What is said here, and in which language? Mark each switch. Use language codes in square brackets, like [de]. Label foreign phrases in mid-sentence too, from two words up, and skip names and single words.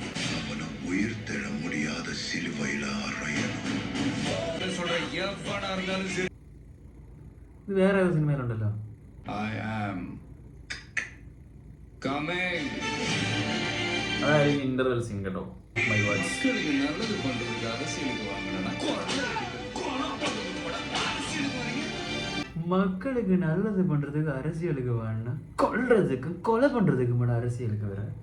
[ml] ഇത് വേറെ ഏത് സിനിമയിലുണ്ടല്ലോ. അതായത് ഇന്റർവെൽ സീൻ കേട്ടോ. [ta] மக்களுக்கு நல்லது பண்றதுக்கு அரசியலுக்கு வேணா, கொல்றதுக்கு கொலை பண்றதுக்கு மட்டும் அரசியலுக்கு வேற.